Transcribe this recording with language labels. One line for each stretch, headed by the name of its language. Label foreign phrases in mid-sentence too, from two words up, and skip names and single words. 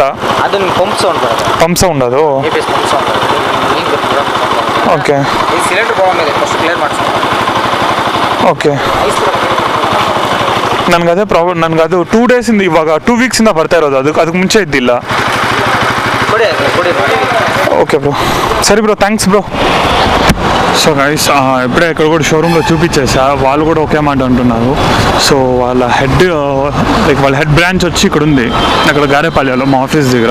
English: pump sound
Kannada: ಅದು?
English: okay okay,
Kannada: ನನಗದೇ ಪ್ರಾಬ್ಲಮ್. ನನಗದು 2 ಡೇಸಿಂದ ಇವಾಗ 2 ವೀಕ್ಸಿಂದ ಬರ್ತಾ ಇರೋದು. ಅದಕ್ಕೆ ಮುಂಚೆ ಇದ್ದಿಲ್ಲ.
English: okay bro,
Telugu: సరే బ్రో,
English: thanks bro. so guys,
Telugu: ఇప్పుడే ఇక్కడ కూడా షోరూంలో చూపించేసా, వాళ్ళు కూడా ఓకే మాట అంటున్నారు. సో వాళ్ళ
English: head branch
Telugu: వచ్చి ఇక్కడ ఉంది, అక్కడ గారేపాళ్యాలో మా ఆఫీస్ దగ్గర.